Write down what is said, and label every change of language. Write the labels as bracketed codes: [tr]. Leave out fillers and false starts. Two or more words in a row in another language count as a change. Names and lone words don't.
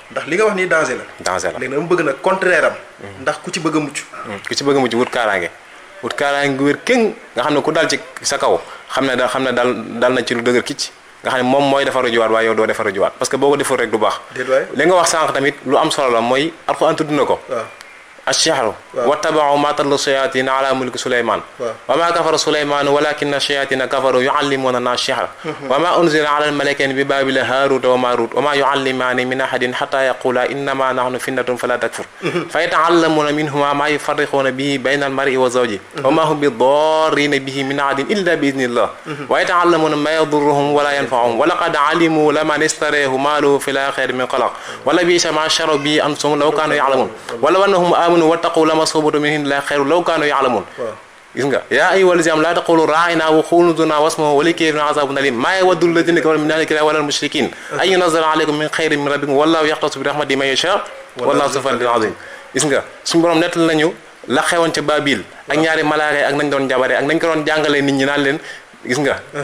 [wo] ndax li nga wax nii danger la léegi nag mu bëgg nag contraire am ndax ku ci bëgg a mucc ku ci bëgg a mucc wut kaaraange gu wér kéng nga xam ne ku dal ci sa kaw xam ne dal na ci lu dëgër kicc nga xam ne moom mooy defaru jiwaat waaye yow doo defaru jiwaat parce que boo ko deful rek du baax li nga wax sànq tamit lu am solo la mooy Alxuraan tudd na ko [ar] الشهر واتبعوا ما تتلو الشياطين على ملك سليمان وما كفر سليمان ولكن الشياطين كفروا يعلمون الناس الشهر وما أنزل على الملكين ببابل هاروت وماروت وما يعلمان من أحد حتى يقولا إنما نحن فتنة فلا تكفر فيتعلمون منهما ما يفرقون به بين المرء وزوجه وما هم بضارين به من أحد إلا بإذن الله ويتعلمون ما يضرهم ولا ينفعهم ولقد علموا لمن اشتريه ماله في الآخرة من خلاق ولبئس ما شروا به أنفسهم لو كانوا يعلمون ولو أنهم آمنوا واتقوا لما ثوبة من لا خير لو كانوا يعلمون [wo] gis nga [ar] يا أيها الذين لا تقولوا راعنا وقولوا انظرنا واسمعوا وللكافرين عذاب أليم ما يود الذين كفروا من أهل الكتاب والمشركين أن ينزل عليكم من خير من ربكم والله يختص برحمته من يشاء والله ذو فضل عظيم [wo] gis nga suñu borom nettal nañu la xewoon ca Babil ak ñaari malaaka ak nañ doon jabare ak nañ ko doon jàngalee nit ñi naan leen gis nga